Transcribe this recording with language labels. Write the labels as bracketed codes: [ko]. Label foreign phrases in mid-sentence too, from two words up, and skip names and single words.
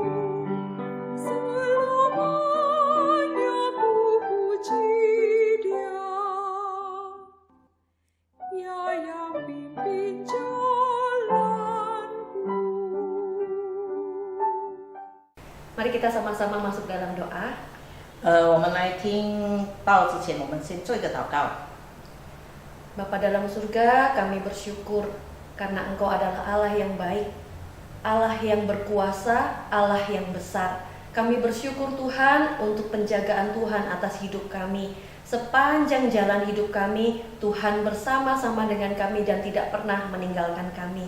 [id] Selamanya ku puji Dia, Dia yang pimpin jalanku. Mari kita sama-sama masuk dalam doa. [zh] 我们来听到之前，我们先做一个祷告。 [id] Bapa dalam surga, kami bersyukur karena Engkau adalah Allah yang baik, Allah yang berkuasa, Allah yang besar. Kami bersyukur Tuhan untuk penjagaan Tuhan atas hidup kami. Sepanjang jalan hidup kami, Tuhan bersama-sama dengan kami dan tidak pernah meninggalkan kami.